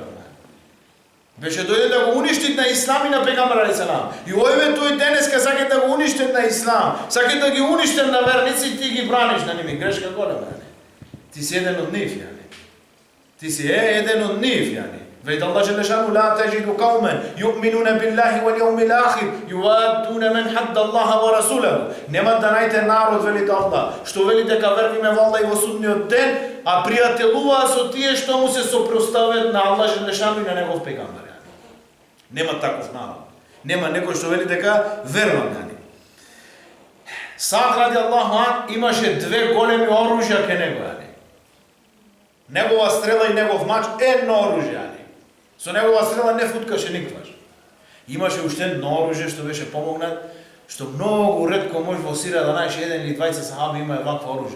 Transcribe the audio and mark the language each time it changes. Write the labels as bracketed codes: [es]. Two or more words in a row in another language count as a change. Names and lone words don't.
[mk] Беше дојде да го уништит на ислам и на пегамбер [ar] عليه السلام. [mk] И овие тој денеска сака да го уништит на ислам, сака да ги уништит на верници, ти ги браниш на ними. Грешка голема. Ти си еден од нив, Ти си еден од нив, [ar] Вејд الله جل شأنه لا تجد قوما يؤمنون بالله واليوم الآخر يوادون من حاد الله ورسوله. [mk] Нема да најдете народ, велите Аллах, што вели дека вервиме во Аллах и во судниот ден, а пријателуваат со тие што му се сопростават на [ar] الله جل شأنه [mk] и на негов пегамбер. Нема таков народ. Нема некој што вели дека верува. Сад [ar] رضي الله عنه [mk] имаше 2 големи оружја ке него. Негова стрела и негов мач едно оружје. Со негова стрела не футкаше никогаш. Имаше уште едно оружје што беше помогнат, што многу ретко може во сира да најдеш еден или двајца сахаби имаат вакво оружје.